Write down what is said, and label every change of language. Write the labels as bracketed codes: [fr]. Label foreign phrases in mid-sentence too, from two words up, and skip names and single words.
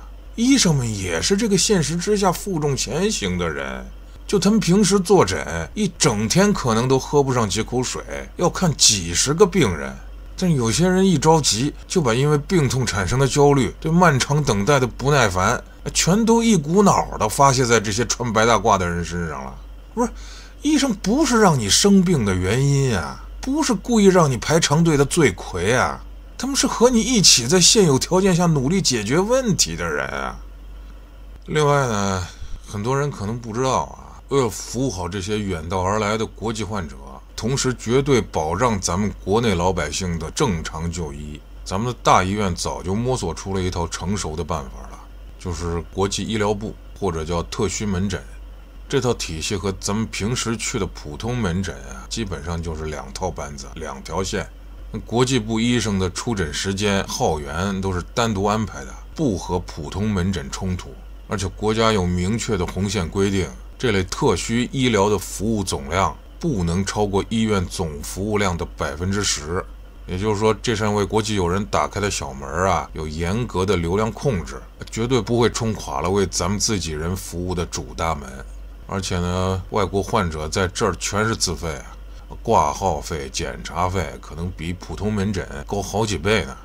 [zh] 醫生們也是這個現實之下負重前行的人，就他們平時坐診，一整天可能都喝不上幾口水，要看幾十個病人。但有些人一着急，就把因為病痛產生的焦慮、對漫長等待的不耐煩，全都一股腦的發洩在這些穿白大褂的人身上了。不是，醫生不是讓你生病的原因啊，不是故意讓你排长隊的罪魁啊，他們是和你一起在現有条件下努力解決問題的人啊。另外呢，很多人可能不知道啊，为了服務好這些遠道而來的國際患者，同時絕對保障咱們國內老百姓的正常就醫，咱們的大醫院早就摸索出了一套成熟的辦法了，就是國際醫療部，或者叫特需門診。這套體系和咱們平時去的普通門診啊，基本上就是2套班子，2條線。國際部醫生的出診時間、號源都是單獨安排的，不和普通門診衝突。而且國家有明確的紅線規定，這類特需醫療的服務總量不能超過醫院總服務量的10%，也就是說，這扇為國際友人打開的小門啊，有嚴格的流量控制，絕對不會衝垮了為咱們自己人服務的主大門。而且呢，外國患者在這兒全是自費啊， 掛號費、檢查費可能比普通門診高好幾倍呢。